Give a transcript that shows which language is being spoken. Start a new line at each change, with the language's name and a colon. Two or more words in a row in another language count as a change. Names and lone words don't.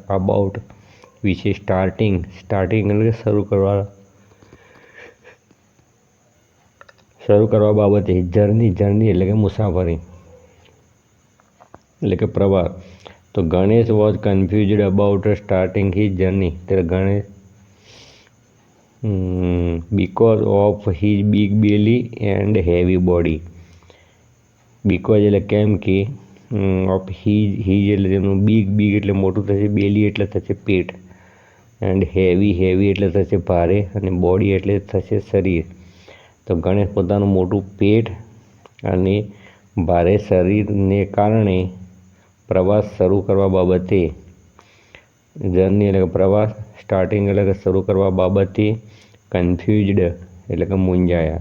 Gujarati: અબાઉટ વિશે. સ્ટાર્ટિંગ એટલે કે શરૂ કરવા બાબતે. જર્ની એટલે કે મુસાફરી એટલે કે પ્રવાસ. તો તો
English: ગણેશ was confused about starting his journey. ત્યારે ગણેશ because of his big belly and heavy body.
Gujarati: Because એટલે કેમ કે
English: of his
Gujarati: એટલે તેમનું big એટલે મોટું થશે, belly એટલે થશે પેટ,
English: and heavy
Gujarati: એટલે થશે ભારે, અને body એટલે થશે શરીર. તો ગણેશ પોતાનું મોટું પેટ અને ભારે શરીરને કારણે પ્રવાસ શરૂ કરવા બાબતે, જર્ની એટલે કે પ્રવાસ, સ્ટાર્ટિંગ એટલે કે શરૂ કરવા બાબતે કન્ફ્યુઝડ એટલે કે મૂંઝાયા.